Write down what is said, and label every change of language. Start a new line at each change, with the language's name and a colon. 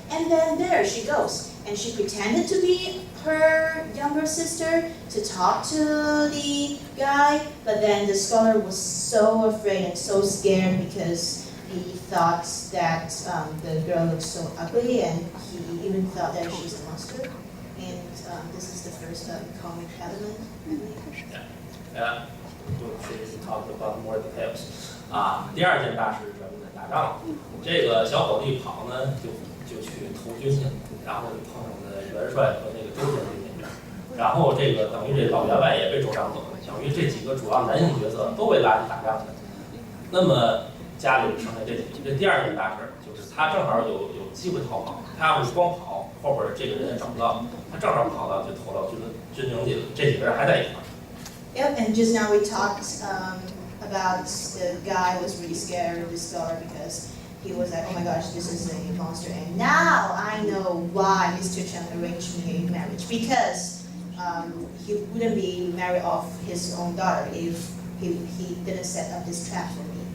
English: And then there she goes, and she pretended to be her younger sister to talk to the guy, but then the scholar was so afraid and so scared because he thought that the girl looked so ugly, and he even thought that she's a monster. And this is the first comic element, I think. Yeah, we talked about more details.
Chinese: 第二件大事是什么呢？打仗。这个小伙子一跑呢，就去投军去了，然后就碰上了元帅和那个周将军那边，然后这个等于这老员外也被周上走了，等于这几个主要男性角色都被拉去打仗去了。那么家里剩下这几个，这第二件大事就是他正好有机会逃跑，他要是光跑，后边这个人也找不到，他正好跑到就投到军营去了，这几个人还在一块儿。
English: Yep, and just now we talked about the guy was really scared of the scholar because he was like, oh my gosh, this is a monster. And now I know why Mr. Chen arranged me a marriage, because he wouldn't be married off his own daughter if he didn't set up this trap for me.